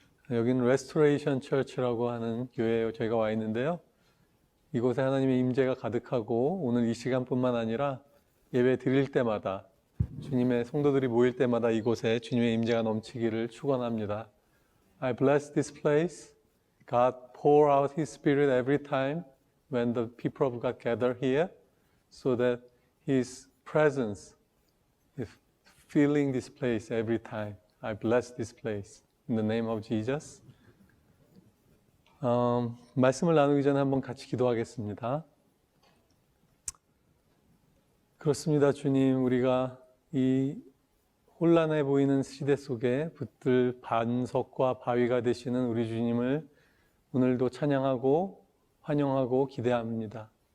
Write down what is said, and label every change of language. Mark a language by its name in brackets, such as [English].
[Korean] 여기는 레스토레이션 처치라고 하는 교회에 저희가 와 있는데요. 이곳에 하나님의 임재가 가득하고 오늘 이 시간뿐만 아니라 예배 드릴 때마다 주님의 성도들이 모일 때마다 이곳에 주님의 임재가 넘치기를 축원합니다. [English] I bless this place. God pour out His Spirit every time when the people of God gather here, so that His presence is filling this place every time. I bless this place in the name of Jesus. [Korean] 말씀을 나누기 전에 한번 같이 기도하겠습니다. 그렇습니다, 주님. 우리가 이 혼란해 보이는 시대 속에 붙들 반석과 바위가 되시는 우리 주님을 오늘도 찬양하고 환영하고 기대합니다.